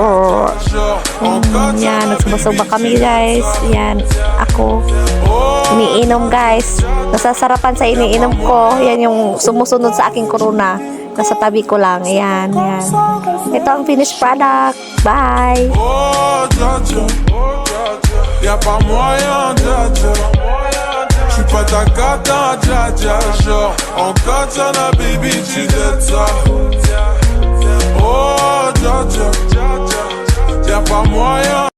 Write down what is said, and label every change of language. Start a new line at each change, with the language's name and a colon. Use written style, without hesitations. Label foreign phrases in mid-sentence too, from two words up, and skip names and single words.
Filipino: Yan, nagsubasubak kami guys. Yan, ako iniinom guys. Nasasarapan sa iniinom ko. Yan yung sumusunod sa aking corona. Nasa tabi ko lang. Yan, yan. Ito ang
English: finished product.
Filipino: Bye.
French: Y'a pas moyen, j'suis pas ta cata, genre en katana, baby, tu dettes ça. Oh, y'a pas moyen.